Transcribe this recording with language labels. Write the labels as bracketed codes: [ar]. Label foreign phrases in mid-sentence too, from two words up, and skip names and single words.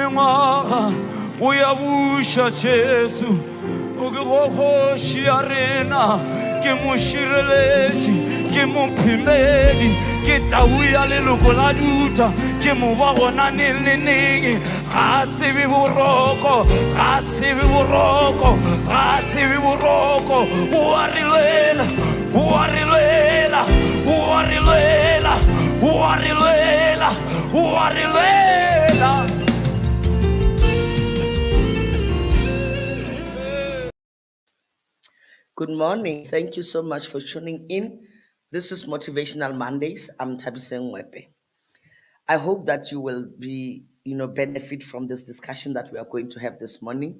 [nso] mengwaga o ya buša Jesu o ke kgoši ya rena ke mošireletši ke mophimedi ke tau ya leloko la Juda ke mo ba gona neng le neng ga tsebe boroko ga tsebe boroko ga tsebe boroko o a rilela o a rilela o a rilela o a rilela o a rilela. [en] Good morning. Thank you so much for tuning in. This is Motivational Mondays. I'm Thabiseng Mwepe. I hope that you will be, benefit from this discussion that we are going to have this morning.